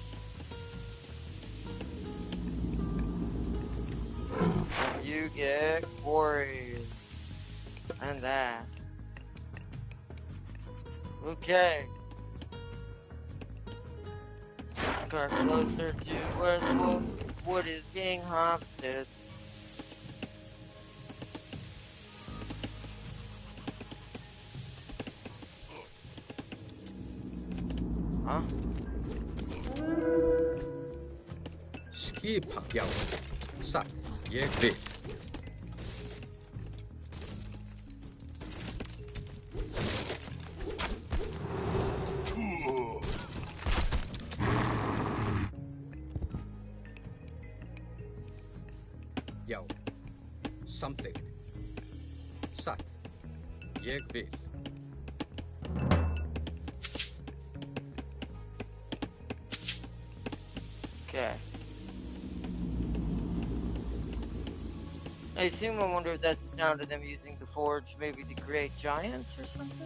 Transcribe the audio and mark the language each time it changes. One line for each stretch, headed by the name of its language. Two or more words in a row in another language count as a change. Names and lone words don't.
English: And you get quarries. And that. Okay. Got closer to where the wood is being harvested. Huh?
Icelandic: Skipa, já. Satt, ég vil. Já. Samþykkt. Satt, ég vil.
English: Okay. I assume I wonder if that's the sound of them using the forge maybe to create giants or something?